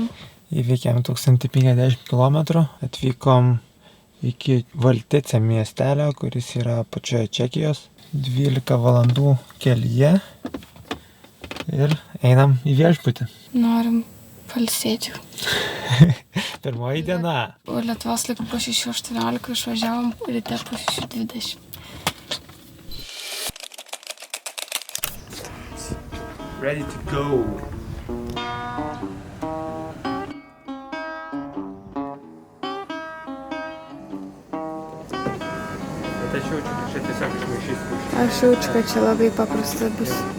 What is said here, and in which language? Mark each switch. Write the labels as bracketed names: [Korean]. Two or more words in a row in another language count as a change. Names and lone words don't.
[Lithuanian] Įveikėm 1050 km, atvykom iki Valtice miestelio, kuris yra pačioje Čekijos, 12 valandų kelyje ir einam į viešbutį. Norim pailsėti. Pirmoji diena. O Lietuvos laiku po 6:18 išvažiavom, ryte po 6:20. [English] Ready to go. [Lithuanian] Bet aš jaučiu, kad čia tiesiog išmaišys pušis. Aš jaučiu, kad čia labai paprasta bus.